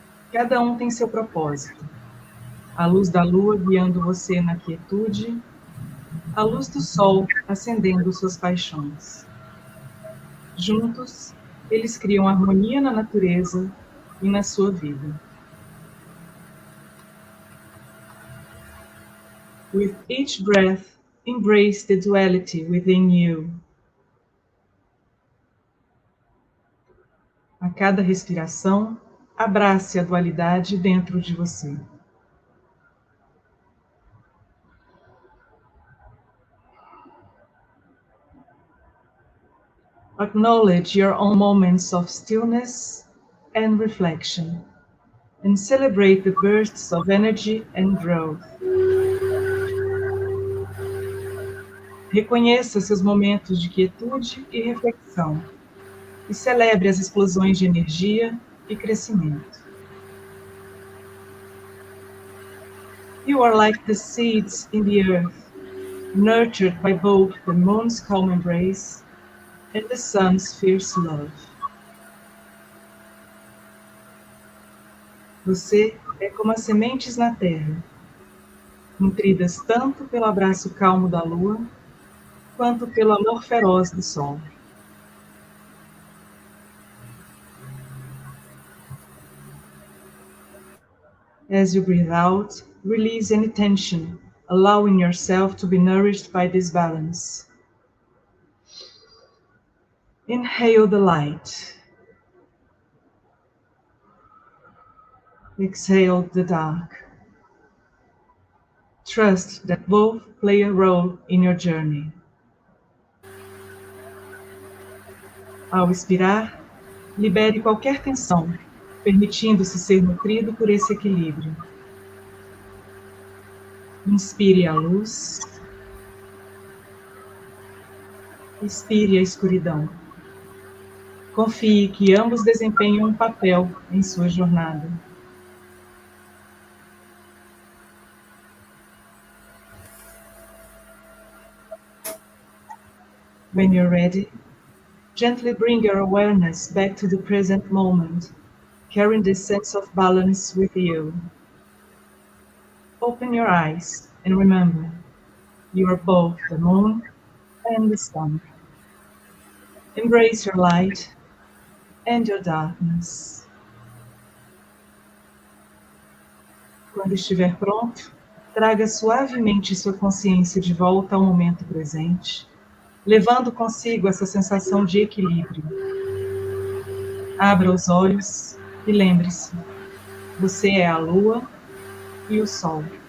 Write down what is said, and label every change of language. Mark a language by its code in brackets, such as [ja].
[pt] Cada um tem seu propósito. A luz da lua guiando você na quietude, a luz do sol acendendo suas paixões. Juntos, eles criam harmonia na natureza e na sua vida. [en] With each breath, embrace the duality within you. [pt] A cada respiração, abrace a dualidade dentro de você. [en] Acknowledge your own moments of stillness and reflection, and celebrate the bursts of energy and growth. [pt] Reconheça seus momentos de quietude e reflexão, e celebre as explosões de energia e crescimento. [en] You are like the seeds in the earth, nurtured by both the moon's calm embrace and the sun's fierce love. [pt] Você é como as sementes na terra, nutridas tanto pelo abraço calmo da lua, quanto pelo amor feroz do sol. [en] As you breathe out, release any tension, allowing yourself to be nourished by this balance. Inhale the light. Exhale the dark. Trust that both play a role in your journey. [pt] Ao expirar, libere qualquer tensão, permitindo-se ser nutrido por esse equilíbrio. Inspire a luz. Expire a escuridão. Confie que ambos desempenham um papel em sua jornada. [en] When you're ready, gently bring your awareness back to the present moment, carrying this sense of balance with you. Open your eyes and remember, you are both the moon and the sun. Embrace your light and your darkness. [pt] Quando estiver pronto, traga suavemente sua consciência de volta ao momento presente, levando consigo essa sensação de equilíbrio. Abra os olhos e lembre-se, você é a lua e o sol.